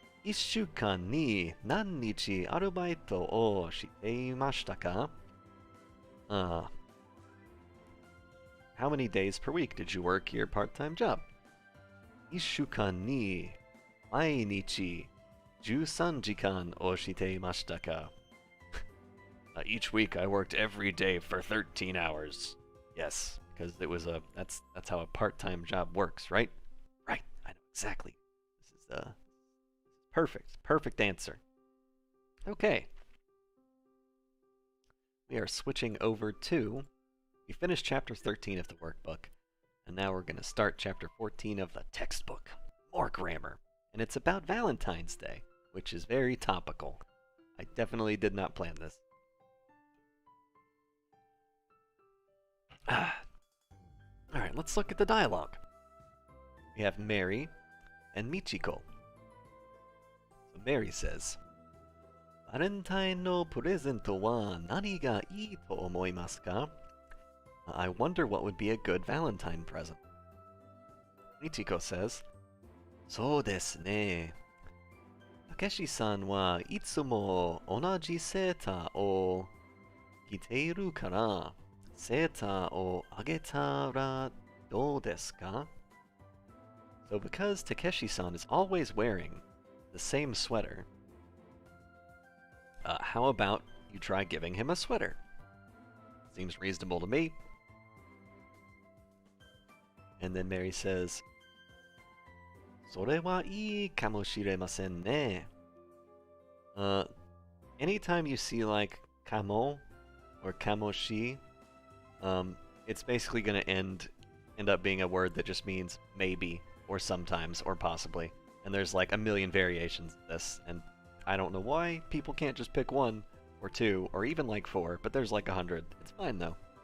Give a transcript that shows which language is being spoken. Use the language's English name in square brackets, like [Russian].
[Japanese] 1週間に何日アルバイトをしていましたか? [English] How many days per week did you work your part-time job? [Japanese] 1週間に毎日13時間をしていましたか? [English] Each week I worked every day for 13 hours. Yes, because it was that's how a part-time job works, right? Right, I know exactly. This is perfect answer. Okay. We are switching over to... We finished chapter 13 of the workbook, and now we're going to start chapter 14 of the textbook. More grammar. And it's about Valentine's Day, which is very topical. I definitely did not plan this. Alright, let's look at the dialogue. We have Mary and Michiko. So Mary says, [Japanese] バレンタインのプレゼントは何がいいと思いますか? [English] I wonder what would be a good Valentine present. Michiko says, [Japanese] そうですね。たけしさんはいつも同じセーターを着ているから、セーターをあげたらどうですか? [English] So because Takeshi-san is always wearing the same sweater, how about you try giving him a sweater? Seems reasonable to me. And then Mary says, [Japanese] それはいいかもしれませんね. [English] Anytime you see like kamo or kamoshi, it's basically going to end up being a word that just means maybe or sometimes or possibly. And there's like a million variations of this, and I don't know why people can't just pick one or two or even like four, but there's like 100. It's fine though.